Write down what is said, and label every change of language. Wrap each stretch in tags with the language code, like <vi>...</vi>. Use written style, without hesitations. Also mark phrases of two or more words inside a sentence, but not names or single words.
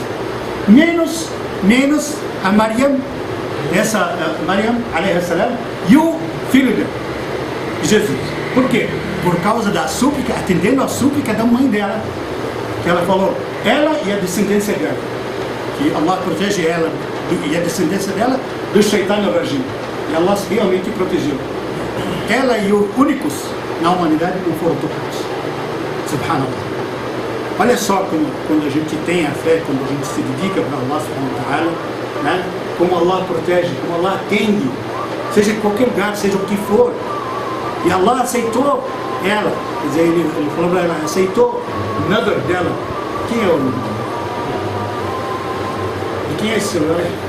<pt>Menos a Maryam, Maryam,</pt> <ar>alayhi salam,</ar> <pt>e o filho dele, Jesus. Por quê? Por causa da súplica, atendendo a súplica da mãe dela. Que ela falou, ela e a descendência dela. Que Allah protege ela e a descendência dela do</pt> <ar>Shaitan al-Rajim.</ar> <pt>E Allah realmente protegeu. Ela e os únicos na humanidade não foram tocados. Subhanallah. Olha só quando a gente tem a fé, quando a gente se dedica para Allah</pt> <ar>subhanahu wa ta'ala,</ar> <pt>né? Como Allah protege, como Allah atende, seja em qualquer lugar, seja o que for. E Allah aceitou ela, quer dizer, ele falou para ela, aceitou o nadar dela. Quem é o nome? E quem é esse celular?</pt>